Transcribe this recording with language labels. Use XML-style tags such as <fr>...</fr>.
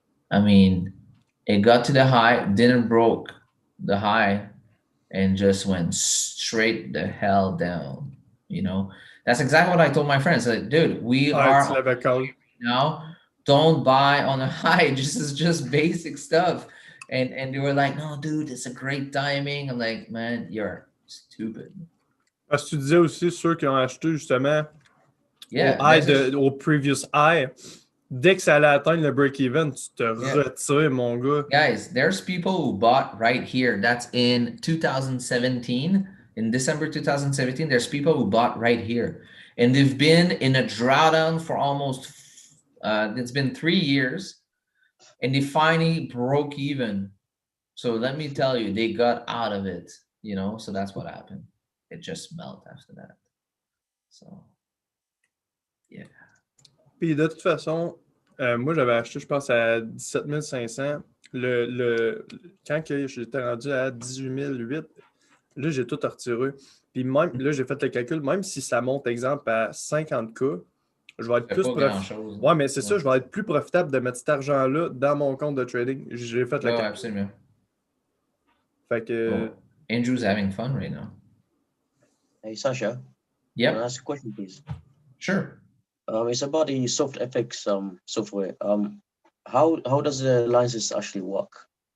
<en>I mean, it got to the high, didn't broke the high, and just went straight the hell down. You know, that's exactly what I told my friends. Like, dude, we are now. Don't buy on a high. This is just basic stuff. And they were like, no, dude, it's a great timing. I'm like, man, you're stupid.</en> <fr>Parce que tu disais aussi ceux qui ont acheté justement au previous high, dès que ça allait atteindre le break-even, tu te retires, mon gars.</fr> <en>Guys, there's people who bought right here. That's in 2017. In December 2017, there's people who bought right here. And they've been in a drawdown for almost, it's been 3 years. And they finally broke even. So let me tell you, they got out of it, you know? So that's what happened. It just melted after that. So, yeah.</en> <fr>Puis de toute façon, moi j'avais acheté, je pense, à 17 500. Quand j'étais rendu à 18 008, là j'ai tout retiré. Puis même, là j'ai fait le calcul, même si ça monte, exemple, à 50K, je vais être plus profitable. Ouais, mais c'est ça, je vais être plus profitable de mettre cet argent-là dans mon compte de trading. J'ai fait le calcul. Absolument. Fait que.</fr> <en>Andrew's having fun right now. Hey, Sasha. Yeah. Can I ask a question, please? Sure. It's about the SoftFX software. How does the license actually work?</en>